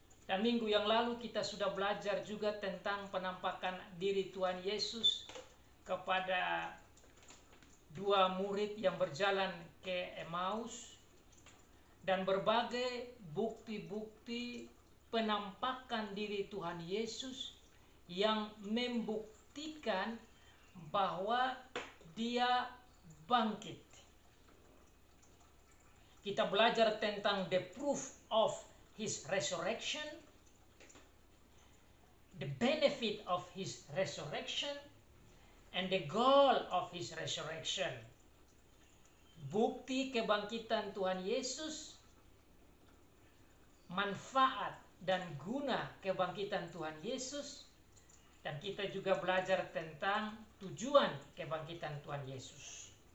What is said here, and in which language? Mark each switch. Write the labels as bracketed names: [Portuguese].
[Indonesian] Dan minggu yang lalu kita sudah belajar juga tentang penampakan diri Tuhan Yesus kepada dua murid yang berjalan ke Emmaus, dan berbagai bukti-bukti penampakan diri Tuhan Yesus yang membuktikan bahwa dia bangkit. Kita belajar tentang [English] the proof of his resurrection, the benefit of his resurrection, and the goal of his resurrection. [Indonesian] Bukti kebangkitan Tuhan Yesus, manfaat dan guna kebangkitan Tuhan Yesus, dan kita juga belajar tentang tujuan kebangkitan Tuhan Yesus.